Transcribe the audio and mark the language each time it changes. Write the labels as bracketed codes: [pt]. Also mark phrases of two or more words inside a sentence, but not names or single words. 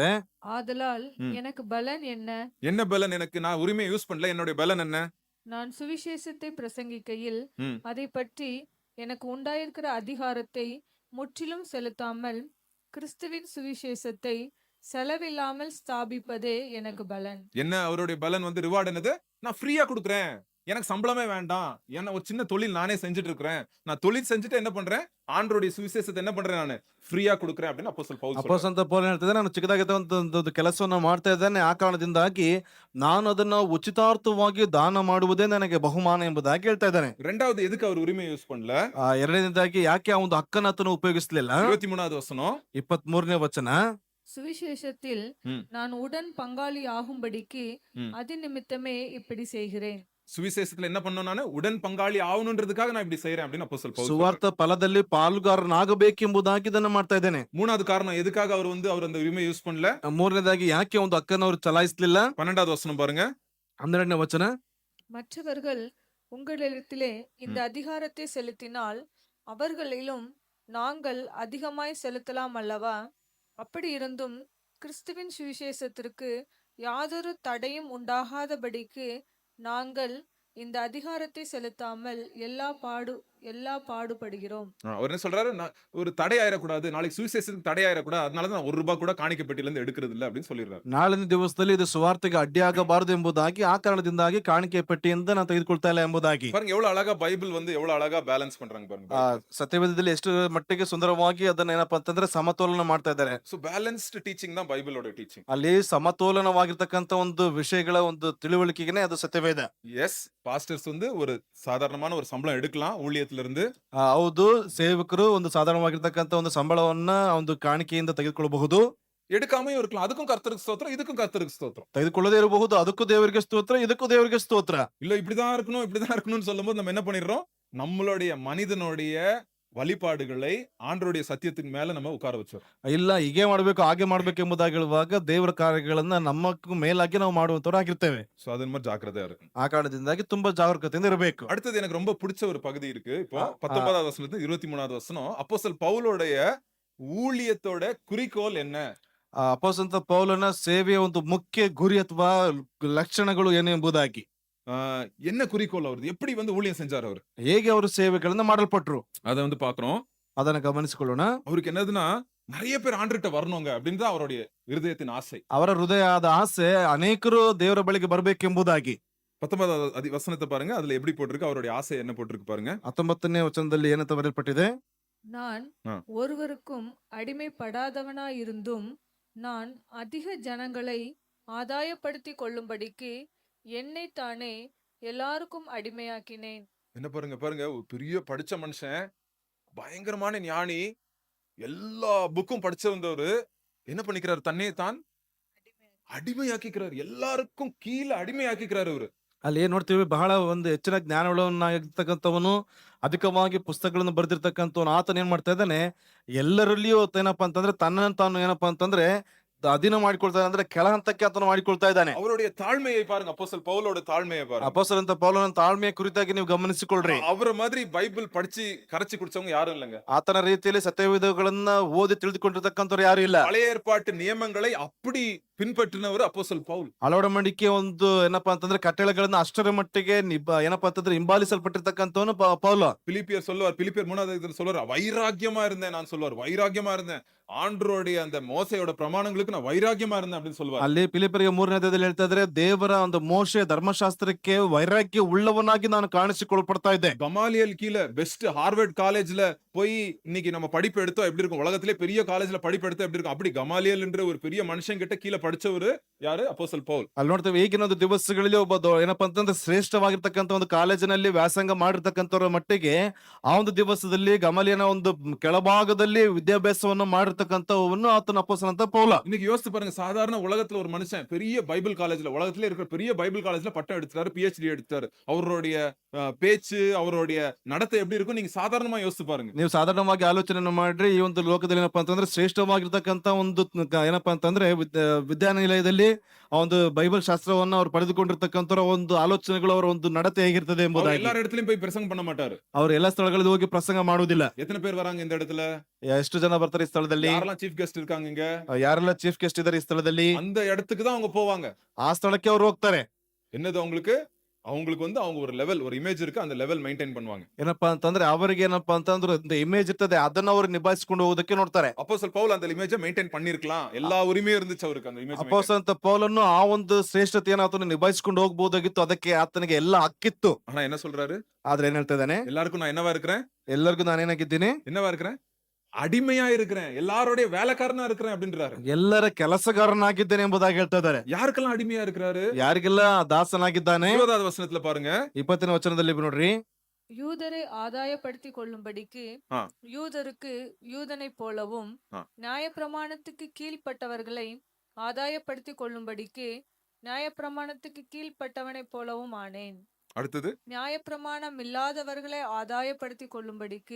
[ta] ஆதலால் எனக்கு பலன் என்ன பலன் எனக்கு? நான் உரிமையை யூஸ் பண்ணல, என்னுடைய பலன் என்ன? நான் சுவிசேஷத்தை பிரசங்கிக்கையில் ம். அதை பற்றி எனக்கு உண்டாயிருக்கிற அதிகாரத்தை முற்றிலும் செலுத்தாமல் கிறிஸ்துவின் சுவிசேஷத்தை செலவில்லாமல் ஸ்தாபிப்பதே எனக்கு பலன். என்ன அவருடைய பலன் வந்து ரிவார்டு என்னது? நான் ஃப்ரீயா கொடுக்குறேன், எனக்கு சம்பளமே வேண்டாம், என்ன ஒரு சின்ன தொழில் நானே செஞ்சுட்டு இருக்கிறேன், நான் தொழில் செஞ்சுட்டு என்ன பண்றேன், ஆண்டவருடைய சுவிசேஷத்தை என்ன பண்றேன், நான் ஃப்ரீயா கொடுக்குறேன் அப்படின்னு அப்போஸ்தலன் பவுல் சொல்றாரு. [kn] ಅಪೊಸ್ತಲನಾದ ಪೌಲನು ಹೇಳ್ತಿದ್ದೆ, ನಾನು ಚಿಕ್ಕದಾಗಿದ್ದ ಕೆಲಸವನ್ನ ಮಾಡ್ತಾ ಇದ್ದೇನೆ, ಆ ಕಾರಣದಿಂದಾಗಿ ನಾನು ಅದನ್ನ ಉಚಿತಾರ್ಥವಾಗಿ ದಾನ ಮಾಡುವುದೇ ನನಗೆ ಬಹುಮಾನ ಎಂಬುದಾಗಿ ಹೇಳ್ತಾ ಇದ್ದಾನೆ. [ta] ரெண்டாவது எதுக்கு அவர் உரிமையை யூஸ் பண்ணல? [kn] ಎರಡನೇದಾಗಿ ಯಾಕೆ ಆ ಒಂದು ಹಕ್ಕನ್ನು ಆತನು ಉಪಯೋಗಿಸಲಿಲ್ಲ? [ta] 23வது வசனம். [kn] 23ನೇ ವಚನ, [ta] சுவிசேஷத்தில் ம். நான் உடன் பங்காளி ஆகும்படிக்கு ம். அது நிமித்தமே இப்படி செய்கிறேன். சுவிசேஷத்துல என்ன பண்ணணும், நான் உடன் பங்காளி ஆகணுன்றதுக்காக நான் இப்படி செய்யறேன் அப்படின்னு அப்போஸ்தலன் பவுல் சொல்றாரு. [kn] ಸುವಾರ್ಥ ಫಲದಲ್ಲಿ ಪಾಲುಗಾರನಾಗಬೇಕೆಂಬುದಾಗಿ ಇದನ್ನ ಮಾಡ್ತಾ ಇದ್ದೇನೆ. [ta] மூணாவது காரணம் எதுக்காக அவர் அந்த உரிமையை யூஸ் பண்ணல? [kn] ಮೂರನೇದಾಗಿ ಯಾಕೆ ಒಂದು ಹಕ್ಕನ್ನು ಅವರು ಚಲಾಯಿಸಲಿಲ್ಲ? [ta] 12வது வசனம் பாருங்க. [kn] 12ನೇ ವಚನ, [ta] மற்றவர்கள் உங்களிடத்திலே இந்த அதிகாரத்தை செலுத்தினால் அவர்களிலும் நாங்கள் அதிகமாய் செலுத்தலாம் அல்லவா? அப்படி இருந்தும் கிறிஸ்துவின் சுவிசேஷத்திற்கு யாதொரு தடையும் உண்டாகாதபடிக்கு நாங்கள் இந்த அதிகாரத்தை செலுத்தாமல் எல்லா பாடுபடுகிறோம். அவர் என்ன சொல்றாரு, ஒரு தடை ஆயிடக்கூடாது, நாளைக்கு சுவிசேஷத்துக்கு தடை ஆயிடக்கூடாது, அதனாலதான் ₹1 கூட காணிக்கை பெட்டியில இருந்து எடுக்கிறது இல்ல அப்படின்னு சொல்லிடுறாரு. [kn] ನಾಳಿನ ದಿವಸದಲ್ಲಿ ಇದು ಸುವಾರ್ತೆಗೆ ಅಡ್ಡಿಯಾಗಬಾರದು ಎಂಬುದಾಗಿ ಆ ಕಾರಣದಿಂದಾಗಿ ಕಾಣಿಕೆ ಪೆಟ್ಟಿಯಿಂದ ನಾನು ತೆಗೆದುಕೊಳ್ತಾ ಇಲ್ಲ ಎಂಬುದಾಗಿ. [ta] பாருங்க எவ்வளவு அழகா பைபிள் வந்து எவ்வளவு அழகா பேலன்ஸ் பண்றாங்க பாருங்க. [kn] ಸತ್ಯವೇದದಲ್ಲಿ ಎಷ್ಟು ಮಟ್ಟಿಗೆ ಸುಂದರವಾಗಿ ಅದನ್ನ ಏನಪ್ಪಾ ಅಂತಂದ್ರೆ ಸಮತೋಲನ ಮಾಡ್ತಾ ಇದ್ದಾರೆ. [ta] சோ [en] balanced teaching [ta] தான் பைபிளோட டீச்சிங். [kn] ಅಲ್ಲಿ ಸಮತೋಲನವಾಗಿರ್ತಕ್ಕಂಥ ಒಂದು ವಿಷಯಗಳ ಒಂದು ತಿಳುವಳಿಕೆಗೆ ಅದು ಸತ್ಯವೇದ. [en] yes, pastors [ta] வந்து ஒரு சாதாரணமான ஒரு சம்பளம் எடுக்கலாம் ஊழியத்துல இருந்து. [kn] ಹೌದು, ಸೇವಕರು ಒಂದು ಸಾಧಾರಣವಾಗಿರ್ತಕ್ಕಂಥ ಒಂದು ಸಂಬಳವನ್ನ ಒಂದು ಕಾಣಿಕೆಯಿಂದ ತೆಗೆದುಕೊಳ್ಳಬಹುದು. [ta] எடுக்காமையும் இருக்கலாம். அதுக்கும் கர்த்தருக்கு ஸ்தோத்திரம், இதுக்கும் கர்த்தருக்கு ஸ்தோத்திரம். [kn] ತೆಗೆದುಕೊಳ್ಳದೇ ಇರಬಹುದು, ಅದಕ್ಕೂ ದೇವರಿಗೆ ಸ್ತೋತ್ರ, ಇದಕ್ಕೂ ದೇವರಿಗೆ ಸ್ತೋತ್ರ. [ta] இல்ல இப்படிதான் இருக்கணும்னு சொல்லும்போது நம்ம என்ன பண்ணிடுறோம், நம்மளுடைய மனிதனுடைய வழிபாடுகளை ஆண்டவருடைய சத்தியத்துக்கு மேல நம்ம உட்கார வச்சோம். [kn] ಇಲ್ಲ ಹೀಗೆ ಮಾಡ್ಬೇಕು ಹಾಗೆ ಮಾಡ್ಬೇಕು ಎಂಬುದಾಗಿ ಹೇಳುವಾಗ ದೇವರ ಕಾರ್ಯಗಳನ್ನ ನಮ್ಮಕ್ಕೂ ಮೇಲಾಗಿ ನಾವು ಮಾಡುವಂತವರಾಗಿರ್ತೇವೆ. [ta] சோ அது மாதிரி ஜாக்கிரதையா இருக்கும். [kn] ಆ ಕಾರಣದಿಂದಾಗಿ ತುಂಬಾ ಜಾಗರೂಕತೆಯಿಂದ ಇರಬೇಕು. [ta] அடுத்தது எனக்கு ரொம்ப பிடிச்ச ஒரு பகுதி இருக்கு. இப்போ 19வது வசனத்துல 23வது வசனம் அப்போஸ்தலன் பவுலோடைய ஊழியத்தோட குறிக்கோள் என்ன? [kn] ಅಪೊಸ್ತಲ ಪೌಲನ ಸೇವೆಯ ಒಂದು ಮುಖ್ಯ ಗುರಿ ಅಥವಾ ಲಕ್ಷಣಗಳು ಏನು ಎಂಬುದಾಗಿ, [ta] ஆ, என்ன குறிக்கோள் அவரது? எப்படி வந்து ஊழியம் செஞ்சாரு அவரு? [kn] ಹೇಗೆ ಅವರು ಸೇವೆಗಳನ್ನ ಮಾಡಲ್ಪಟ್ರು [ta] அத வந்து பாக்குறோம். [kn] ಅದನ್ನ ಗಮನಿಸಿಕೊಳ್ಳೋಣ. [ta] அவருக்கு என்னதுன்னா நிறைய பேர் ஆண்டர்ட்ட வரணுங்க அப்படின்னு தான் அவருடைய இருதயத்தின் ஆசை. [kn] ಅವರ ಹೃದಯದ ಆಸೆ ಅನೇಕರು ದೇವರ ಬಳಿಗೆ ಬರಬೇಕೆಂಬುದಾಗಿ. [ta] 19வது வசனத்தை பாருங்க. அதுல எப்படி போட்டிருக்கு? அவருடைய ஆசை என்ன போட்டிருக்கு பாருங்க. [kn] 19ನೇ ವಚನದಲ್ಲಿ ಏನಂತ ಬರೆಯಲ್ಪಟ್ಟಿದೆ? [ta] நான் ஆ. ஒருவருக்கும் அடிமைப்படாதவனாயிருந்தும் நான் அதிக ஜனங்களை ஆதாயப்படுத்திக் கொள்ளும்படிக்கு என்னைத்தானே எல்லாருக்கும் அடிமையாக்கினேன். என்ன பாருங்க பாருங்க, ஒரு பெரிய படிச்ச மனுஷன், பயங்கரமான ஞானி, எல்லா புக்கும் படிச்சு வந்தவரு என்ன பண்ணிக்கிறாரு? தன்னை தான் அடிமையாக்கிக்கிறாரு. எல்லாருக்கும் கீழே அடிமையாக்கிக்கிறாரு அவரு. [kn] ಅಲ್ಲಿ ಏನ್ ನೋಡ್ತೀವಿ, ಬಹಳ ಒಂದು ಹೆಚ್ಚಿನ ಜ್ಞಾನವುಳ್ಳವನಾಗಿರ್ತಕ್ಕಂಥವನು, ಅಧಿಕವಾಗಿ ಪುಸ್ತಕಗಳನ್ನು ಬರೆದಿರ್ತಕ್ಕಂಥವನು, ಆತನ ಏನ್ ಮಾಡ್ತಾ ಇದ್ದಾನೆ, ಎಲ್ಲರಲ್ಲಿಯೂ ಏನಪ್ಪಾ ಅಂತಂದ್ರೆ ತನ್ನನ್ನು ತಾನು ಏನಪ್ಪಾ ಅಂತಂದ್ರೆ ಅಧೀನ ಮಾಡಿಕೊಳ್ತಾ, ಅಂದ್ರೆ ಕೆಳ ಹಂತಕ್ಕೆ ಆತನು ಮಾಡಿಕೊಳ್ತಾ ಇದ್ದಾನೆ. [ta] அவருடைய தாழ்மையை பாருங்க. அப்போஸ்தலர் பவுலோட தாழ்மையை பாருங்க. [kn] ಅಪೊಸ್ತಲಂತ ಪೌಲನ ತಾಳ್ಮೆಯ ಕುರಿತಾಗಿ ನೀವು ಗಮನಿಸಿಕೊಳ್ಳ್ರಿ. [ta] அவர மாதிரி பைபிள் படிச்சு கரைச்சு குடிச்சவங்க யாரும் இல்லைங்க. [kn] ಆತನ ರೀತಿಯಲ್ಲಿ ಸತ್ಯವೇದಗಳನ್ನ ಓದಿ ತಿಳಿದುಕೊಂಡಿರ್ತಕ್ಕಂಥವ್ರು ಯಾರು ಇಲ್ಲ. [ta] பழைய ஏற்பாட்டு நியமங்களை அப்படி பின்பற்றினவர் அப்போஸ்தலர் பவுல். [kn] ಅಳವಡಿಕೆ ಒಂದು ಏನಪ್ಪಾ ಅಂತಂದ್ರೆ ಕಟ್ಟಳೆಗಳನ್ನ ಅಷ್ಟರ ಮಟ್ಟಿಗೆ ಏನಪ್ಪಾ ಅಂತಂದ್ರೆ ಹಿಂಬಾಲಿಸಲ್ಪಟ್ಟಿರ್ತಕ್ಕಂಥವನು ಪೌಲ. [ta] பிலிப்பியர் சொல்லுவார், பிலிப்பியர் 3வது அதிகாரத்துல சொல்லுவார், வைராக்கியமா இருந்தேன் நான் சொல்லுவார். வைராக்கியமா இருந்தேன். ஆண்டவருடைய அந்த மோசையோட பிரமாணங்களுக்கு நான் வைராக்கியமா இருந்தேன் அப்படின்னு சொல்லுவார். [kn] ಅಲ್ಲಿ ಫಿಲಿಪ್ಪರಿಗೆ 3ನೇ ಅಧ್ಯಾಯದಲ್ಲಿ ಹೇಳ್ತಾ ಇದ್ರೆ, ದೇವರ ಒಂದು ಮೋಶೆ ಧರ್ಮಶಾಸ್ತ್ರಕ್ಕೆ ವೈರಾಗ್ಯ ಉಳ್ಳವನಾಗಿ ನಾನು ಕಾಣಿಸಿಕೊಳ್ಪಡ್ತಾ ಇದ್ದೆ. [ta] கமாலியல் கீழே [en] best Harvard college [ta] போய் இன்னைக்கு நம்ம படிப்பு எடுத்தோம் எப்படி இருக்கும்? உலகத்திலே பெரிய காலேஜ்ல படிப்பு எடுத்தா எப்படி இருக்கும்? அப்படி கமாலியல் என்ற ஒரு பெரிய மனுஷன் கிட்ட கீழே படிச்சவரு யாரு? அப்போஸ்தலர் பவுல். [kn] ಅಲ್ಲಿ ನೋಡ್ತೇವೆ, ಈಗಿನ ಒಂದು ದಿವಸಗಳಲ್ಲಿ ಒಬ್ಬ ಏನಪ್ಪಾ ಅಂತಂದ್ರೆ ಶ್ರೇಷ್ಠವಾಗಿರ್ತಕ್ಕಂಥ ಒಂದು ಕಾಲೇಜಿನಲ್ಲಿ ವ್ಯಾಸಂಗ ಮಾಡಿರ್ತಕ್ಕಂಥವ್ರ ಮಟ್ಟಿಗೆ, ಆ ಒಂದು ದಿವಸದಲ್ಲಿ ಗಮಲಿಯನ ಒಂದು ಕೆಳಭಾಗದಲ್ಲಿ ವಿದ್ಯಾಭ್ಯಾಸವನ್ನು ಮಾಡಿರ್ತಕ್ಕಂಥವನ್ನು ಆತನ ಅಪೊಸ್ತಲನಾದ ಪೌಲ. [ta] இன்னைக்கு யோசிச்சு பாருங்க, சாதாரண உலகத்துல ஒரு மனுஷன் பெரிய [en] Bible college, [ta] உலகத்திலே இருக்கிற பெரிய [en] Bible college [ta] பட்டம் எடுத்தாரு, PhD எடுத்தாரு. அவருடைய பேச்சு, அவருடைய நடத்தை எப்படி இருக்கும்? நீங்க சாதாரணமா யோசிச்சு பாருங்க. [kn] ನೀವು ಸಾಧಾರಣವಾಗಿ ಆಲೋಚನೆ ಮಾಡ್ರಿ, ಈ ಒಂದು ಲೋಕದಲ್ಲಿ ಏನಪ್ಪಾ ಅಂತಂದ್ರೆ ಶ್ರೇಷ್ಠವಾಗಿರ್ತಕ್ಕಂಥ ಒಂದು ಏನಪ್ಪಾ ಅಂತಂದ್ರೆ ವಿದ್ಯಾನಿಲಯದಲ್ಲಿ ಆ ಒಂದು ಬೈಬಲ್ ಶಾಸ್ತ್ರವನ್ನ ಅವ್ರು ಪಡೆದುಕೊಂಡಿರ್ತಕ್ಕಂಥವ್ರ ಒಂದು ಆಲೋಚನೆಗಳು, ಅವರ ಒಂದು ನಡತೆ ಹೇಗಿರ್ತದೆ [ta] அவர் [kn] ಎಂಬುದಾಗಿ. [ta] எல்லா இடத்துலயும் போய் பிரசங்கம் பண்ண மாட்டாரு. [kn] ಅವ್ರು ಎಲ್ಲಾ ಸ್ಥಳಗಳಲ್ಲಿ ಹೋಗಿ ಪ್ರಸಂಗ ಮಾಡುವುದಿಲ್ಲ. [ta] எத்தனை பேர் வராங்க இந்த இடத்துல? [kn] ಎಷ್ಟು ಜನ ಬರ್ತಾರೆ ಈ ಸ್ಥಳದಲ್ಲಿ? [ta] யாரெல்லாம் [en] chief guest [ta] இருக்காங்க இங்க? [kn] ಯಾರೆಲ್ಲ [en] chief guest [kn] ಇದಾರೆ ಈ ಸ್ಥಳದಲ್ಲಿ? [ta] அந்த இடத்துக்கு தான் அவங்க போவாங்க. [kn] ಆ ಸ್ಥಳಕ್ಕೆ ಅವ್ರು ಹೋಗ್ತಾರೆ. [ta] என்னது அவங்களுக்கு? அவங்களுக்கு வந்து அவங்க ஒரு லெவல், ஒரு இமேஜ் இருக்கு, அந்த [en] level maintain [ta] பண்ணுவாங்க. [kn] ಏನಪ್ಪಾ ಅಂತಂದ್ರೆ ಅವರಿಗೆ ಏನಪ್ಪಾ ಅಂತಂದ್ರೆ ಒಂದು ಇಮೇಜ್ ಇರ್ತದೆ, ಅದನ್ನ ಅವರು ನಿಭಾಯಿಸಿಕೊಂಡು ಹೋಗೋದಕ್ಕೆ ನೋಡ್ತಾರೆ. [ta] அப்போஸ்தலர் பவுல் அந்த இமேஜை மெயின்டைன் பண்ணிருக்கலாம். எல்லா உரிமையும் இருந்துச்சு அவருக்கு அந்த இமேஜ். [kn] ಅಪೊಸ್ತಲನಾದ ಪೌಲನು ಆ ಒಂದು ಶ್ರೇಷ್ಠತೆಯನ್ನು ಆತನು ನಿಭಾಯಿಸಿಕೊಂಡು ಹೋಗಬಹುದಾಗಿತ್ತು, ಅದಕ್ಕೆ ಆತನಿಗೆ ಎಲ್ಲ ಹಕ್ಕಿತ್ತು. [ta] ஆனா என்ன சொல்றாரு? [kn] ಆದ್ರೆ ಏನ್ ಹೇಳ್ತಾ ಇದ್ದಾನೆ? [ta] எல்லாருக்கும் நான் என்னவா இருக்கிறேன்? [kn] ಎಲ್ಲರಿಗೂ ನಾನೇನಾಗಿದ್ದೀನಿ? [ta] என்னவா இருக்கிறேன்? அடிமையா இருக்கிறேன். எல்லாரோடைய வேலைக்காரனா இருக்கிறேன் அப்படின்றாரு. [kn] ಎಲ್ಲರ ಕೆಲಸಗಾರನಾಗಿದ್ದೇನೆ ಎಂಬುದಾಗಿ ಹೇಳ್ತಾ ಇದ್ದಾರೆ. [ta] யாருக்கெல்லாம் அடிமையா இருக்கிறாரு? [kn] ಯಾರಿಗೆಲ್ಲ ದಾಸನಾಗಿದ್ದಾನೆ? [ta] 20வது ವಚನத்துல பாருங்க. [kn] 20ನೇ ವಚನದಲ್ಲಿ ನೋಡ್ರಿ, [ta] யூதரை ஆதாயப்படுத்திக் கொள்ளும்படிக்கு ஆ. யூதருக்கு யூதனைப் போலவும் ஆ. நியாயப்பிரமாணத்துக்கு கீழ்ப்பட்டவர்களை ஆதாயப்படுத்திக் கொள்ளும்படிக்கு நியாயப்பிரமாணத்துக்கு கீழ்ப்பட்டவனைப் போலவும் ஆனேன். அடுத்தது நியாயப்பிரமாணம் இல்லாதவர்களை ஆதாயப்படுத்திக் கொள்ளும்படிக்கு